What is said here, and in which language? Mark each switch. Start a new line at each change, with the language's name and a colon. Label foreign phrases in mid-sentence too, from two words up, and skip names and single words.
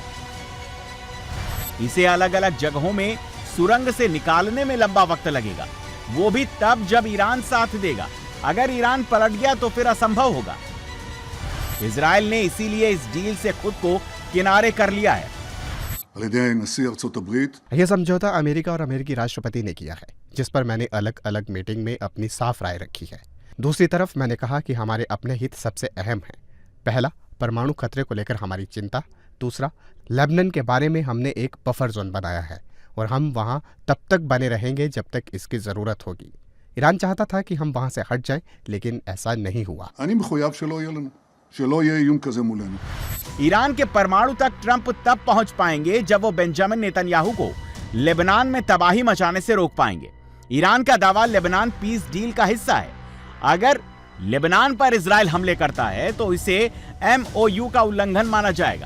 Hindi: इसे अलग अलग जगहों में सुरंग से निकालने में लंबा वक्त लगेगा, वो भी तब जब ईरान साथ देगा। अगर ईरान पलट गया तो फिर असंभव होगा। इजराइल ने इसीलिए इस डील से खुद को किनारे कर लिया है।
Hebrew: על ידי נשיא ארצות הברית,
Hindi: यह समझौता अमेरिका और अमेरिकी राष्ट्रपति ने किया है, जिस पर मैंने अलग अलग मीटिंग में अपनी साफ राय रखी है। दूसरी तरफ मैंने कहा कि हमारे अपने हित सबसे अहम हैं। पहला, परमाणु खतरे को लेकर हमारी चिंता। दूसरा, लेबनान के बारे में हमने एक
English: buffer zone
Hindi: बनाया है और हम वहां तब तक बने रहेंगे जब तक इसकी जरूरत होगी। ईरान चाहता था कि हम वहां से हट जाएं, लेकिन ऐसा नहीं हुआ।
Hebrew: אני מחויב שלא יהיה לנו, שלא יהיה איום כזה מולנו.
Hindi: ईरान के परमाणु तक ट्रंप तब पहुंच पाएंगे जब वो बेंजामिन नेतन्याहू को लेबनान में तबाही मचाने से रोक पाएंगे। ईरान का दावा लेबनान
English: peace deal
Hindi: का हिस्सा है। अगर लेबनान पर इजराइल हमले करता है तो इसे MOU का उल्लंघन माना जाएगा।